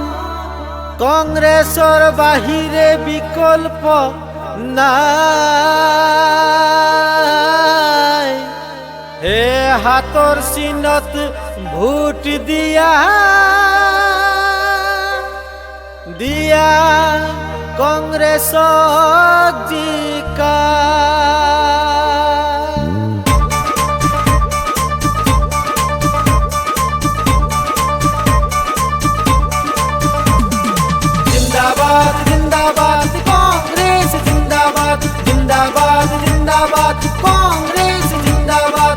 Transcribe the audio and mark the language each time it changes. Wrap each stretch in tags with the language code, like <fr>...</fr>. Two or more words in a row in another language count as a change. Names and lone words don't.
<as>কংগ্রেসৰ বাহিৰে বিকল্প নাই। হে হাতৰ চিনত ভোট দিয়া দিয়া কংগ্রেসক জিকা।</as> <hi>जिंदाबाद जिंदाबाद कांग्रेस जिंदाबाद, जिंदाबाद जिंदाबाद कांग्रेस जिंदाबाद।</hi>